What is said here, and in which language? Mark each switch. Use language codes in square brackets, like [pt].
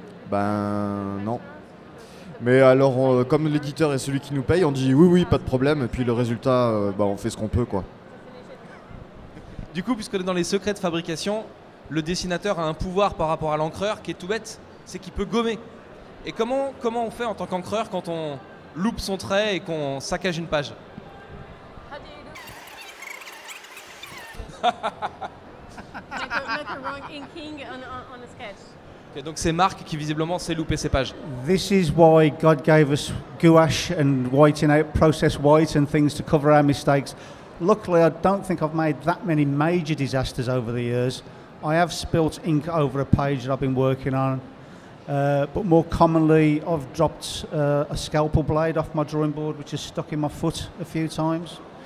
[fr] Ben non. Mais alors, comme l'éditeur est celui qui nous paye, on dit oui, pas de problème, et puis le résultat, on fait ce qu'on peut, quoi. Du coup, puisque dans les secrets de fabrication, le dessinateur a un pouvoir par rapport à l'encreur qui est tout bête, c'est qu'il peut gommer. Et comment on fait en tant qu'encreur quand on loupe son trait et qu'on saccage une page? [en] Make a wrong inking on a sketch. [fr] Okay, donc c'est Marc qui visiblement sait louper ses pages. [en] This is why God gave us gouache and whitening out, processed white and things to cover our mistakes. Luckily, I don't think I've made that many major disasters over the years. I have spilt ink over a page that I've been working on. But more commonly, I've dropped a scalpel blade off my drawing board, which has stuck in my foot a few times.